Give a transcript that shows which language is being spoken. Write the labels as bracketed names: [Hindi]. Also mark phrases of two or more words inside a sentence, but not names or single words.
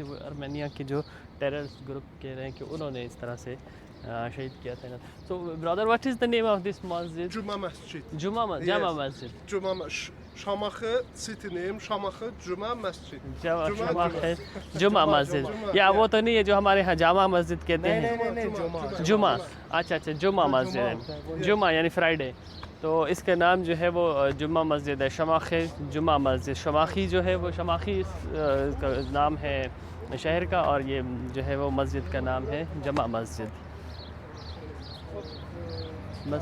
[Hindi] वो आर्मेनिया के जो [English] terrorist group [Hindi] कह रहे हैं कि उन्होंने इस तरह से शहीद किया था। [English] So brother, what is the name of this masjid? Juma Masjid. Juma Masjid. Juma Shamakhi city name, Shamakhi Juma Masjid. Juma Masjid. [Hindi] या वो तो नहीं है जो हमारे यहाँ जामा मस्जिद कहते हैं। जुमा, अच्छा जुमा मस्जिद है। जुमा यानी फ्राइडे। तो इसका नाम जो है वो जुम्मा मस्जिद है, शमाखी जुमा मस्जिद। शमाखी जो है वो शमाखी का नाम है शहर का, और ये जो है वो मस्जिद का नाम है जुम्मा मस्जिद।